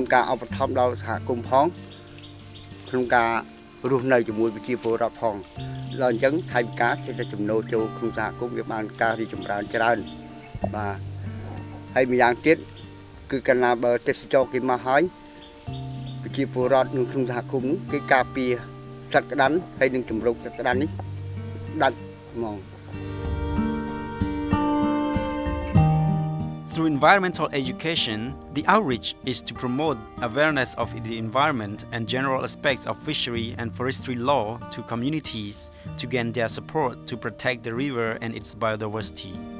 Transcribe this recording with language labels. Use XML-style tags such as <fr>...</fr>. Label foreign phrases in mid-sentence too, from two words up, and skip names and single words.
<km>ការឧបត្ថម្ភដល់សហគមន៍ផងក្នុងការរស់នៅជាមួយប្រជាពលរដ្ឋផងដល់អញ្ចឹងថៃការជាតែចំណូលចូលក្នុងសហគមន៍វាបានការរីកចម្រើនច្រើនបាទហើយម្យ៉ាងទៀតគឺកាលណាបើទេសចរគេមកហើយប្រជាពលរដ្ឋក្នុងសហគមន៍គេការពារសត្វក្តាន់ហើយនឹងជំរុកសត្វក្តាន់នេះដាច់ហ្មង</km> <en>Through environmental education, the outreach is to promote awareness of the environment and general aspects of fishery and forestry law to communities to gain their support to protect the river and its biodiversity.</en>